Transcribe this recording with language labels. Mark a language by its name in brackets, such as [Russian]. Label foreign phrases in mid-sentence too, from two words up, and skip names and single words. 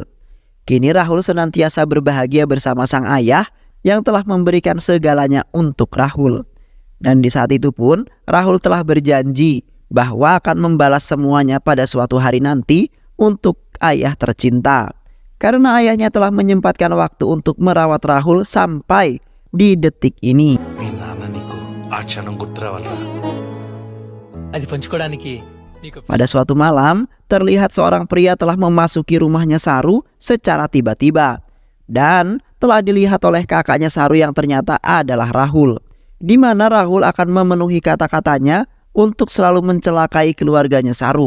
[Indonesian] Kini Rahul senantiasa berbahagia bersama sang ayah yang telah memberikan segalanya untuk Rahul. Dan di saat itu pun Rahul telah berjanji bahwa akan membalas semuanya pada suatu hari nanti untuk ayah tercinta. Karena ayahnya telah menyempatkan waktu untuk merawat Rahul sampai di detik ini. [Telugu] అది పంచుకోవడానికి నీకు [Indonesian] Pada suatu malam, terlihat seorang pria telah memasuki rumahnya Saru secara tiba-tiba. Dan telah dilihat oleh kakaknya Saru yang ternyata adalah Rahul. Di mana Rahul akan memenuhi kata-katanya untuk selalu mencelakai keluarganya Saru.